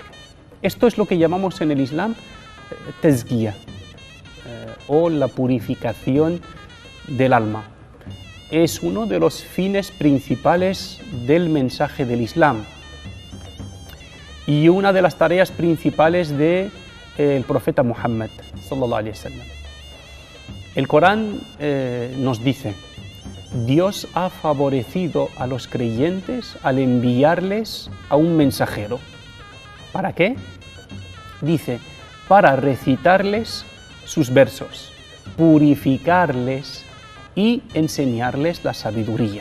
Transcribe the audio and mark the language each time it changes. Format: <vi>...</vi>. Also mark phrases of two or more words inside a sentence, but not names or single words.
<es>Esto es lo que llamamos en el Islam tazkiya, o la purificación del alma. Es uno de los fines principales del mensaje del Islam y una de las tareas principales del profeta Muhammad</es> <ar>صلى الله عليه وسلم.</ar> <es>El Corán nos dice: Dios ha favorecido a los creyentes al enviarles a un mensajero. ¿Para qué? Dice: para recitarles sus versos, purificarles y enseñarles la sabiduría.</es>